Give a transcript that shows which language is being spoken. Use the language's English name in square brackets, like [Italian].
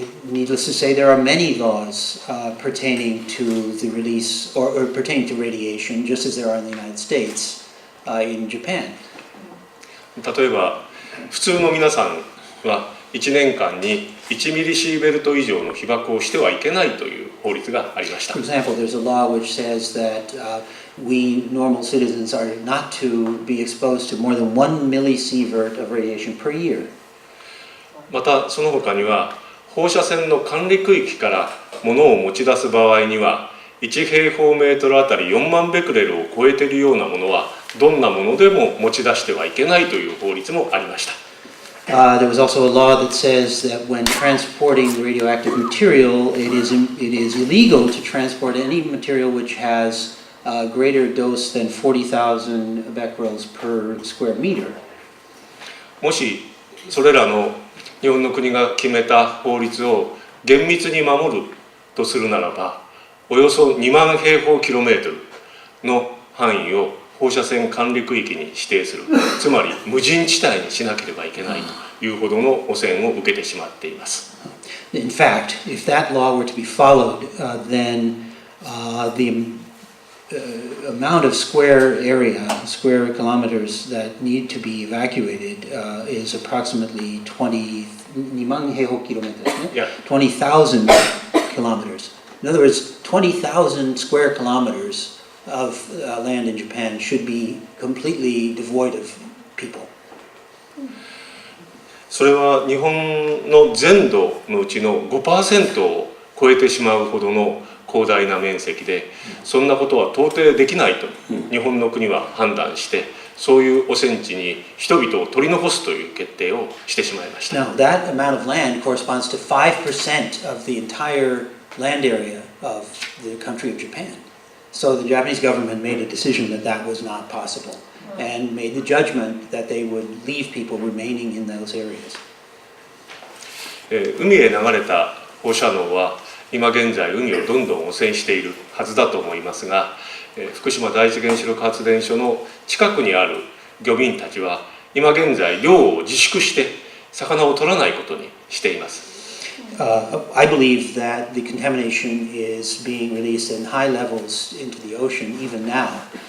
[English] Needless to say, there are many laws pertaining to the release or pertaining to radiation, just as there are in the United States, in Japan. [Japanese] 例えば普通の皆さんは1年間に1ミリシーベルト以上の被曝をしてはいけないという法律がありました。 [English] For example, there's a law which says that we normal citizens are not to be exposed to more than 1 millisievert of radiation per year. [Japanese] またその他には放射線の管理区域から物を持ち出す場合には1平方メートルあたり4万ベクレルを超えているようなものはどんなものでも持ち出してはいけないという法律もありました。 [English] There was also a law that says that when transporting radioactive material, it is illegal to transport any material which has a greater dose than 40,000 becquerels per square meter. [Japanese] もしそれらの日本の国が決めた法律を厳密に守るとするならば、およそ2万平方キロメートルの範囲を放射線管理区域に指定する、つまり無人地帯にしなければいけないというほどの汚染を受けてしまっています。 [English] In fact, if that law were to be followed, then the amount of square kilometers that need to be evacuated is approximately 20,000 kilometers. In other words, 20,000 square kilometers of land in Japan should be completely devoid of people. [Japanese] それは日本の全土のうちの 5% を超えてしまうほどの広大な面積で、そんなことは到底できないと日本の国は判断して、そういう汚染地に人々を取り残すという決定をしてしまいました。 [English] Now, that amount of land corresponds to 5% of the entire land area of the country of Japan. So the Japanese government made a decision that that was not possible and made the judgment that they would leave people remaining in those areas. [Japanese] 海へ流れた放射能は今現在海をどんどん汚染しているはずだと思いますが、福島第一原子力発電所の近くにある漁民たちは今現在漁を自粛して魚を取らないことにしています。 [English] I believe that the contamination is being released in high levels into the ocean even now.